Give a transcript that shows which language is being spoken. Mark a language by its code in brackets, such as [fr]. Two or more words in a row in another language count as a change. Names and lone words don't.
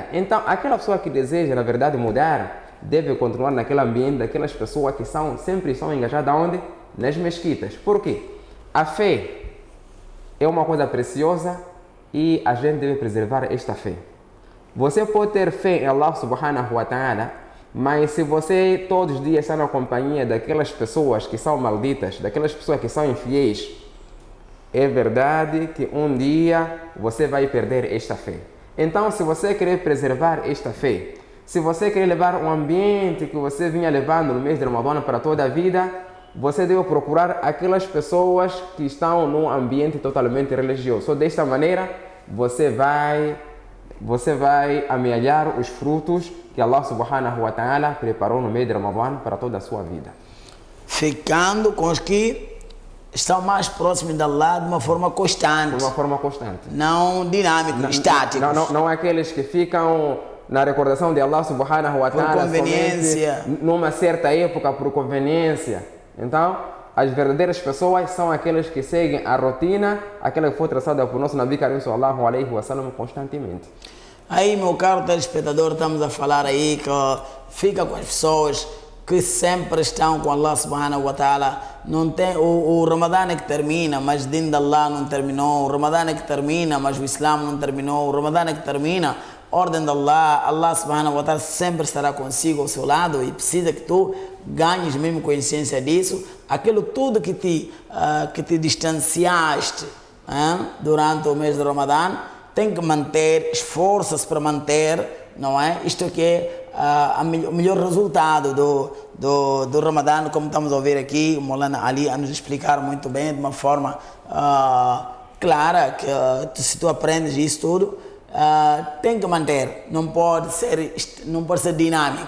[pt] Então, aquela pessoa que deseja, na verdade, mudar, deve continuar naquele ambiente daquelas pessoas que sempre são engajadas onde? Nas mesquitas. Por quê? A fé é uma coisa preciosa e a gente deve preservar esta fé. Você pode ter fé em [ar] الله سبحانه وتعالى, [pt] mas se você todos os dias está na companhia daquelas pessoas que são malditas, daquelas pessoas que são infiéis, é verdade que um dia você vai perder esta fé. Então, se você querer preservar esta fé, se você quer levar um ambiente que você vinha levando no mês de Ramadã para toda a vida, você deve procurar aquelas pessoas que estão num ambiente totalmente religioso. Só desta maneira você vai amealhar os frutos que [ar] الله سبحانه وتعالى [pt] preparou no mês de Ramadã para toda a sua vida. Ficando com os que estão mais próximos de Allah de uma forma constante. De uma forma constante. Não dinâmico, estático. Não aqueles que ficam na recordação de [ar] الله سبحانه وتعالى [pt] por conveniência, numa certa época, por conveniência. Então, as verdadeiras pessoas são aquelas que seguem a rotina, aquela que foi traçada por nosso [ar] نبي كريم صلى الله عليه وسلم [pt] constantemente. Aí, meu caro telespectador, estamos a falar aí que fica com as pessoas que sempre estão com [ar] الله سبحانه وتعالى. [pt] Não tem, o Ramadã é que termina, mas o Din de Allah não terminou. O Ramadã é que termina, mas o Islã não terminou. O Ramadã é que termina, ordem de Allah. [ar] الله سبحانه وتعالى [pt] sempre estará consigo ao seu lado e precisa que tu ganhes mesmo consciência disso. Aquilo tudo que te distanciaste durante o mês de Ramadã, tem que manter, esforça-se para manter, não é? Isto aqui é o melhor resultado do Ramadã, como estamos a ouvir aqui, o Maulana Ali a nos explicar muito bem, de uma forma clara, que se tu aprendes isso tudo, tem que manter, não pode ser dinâmico.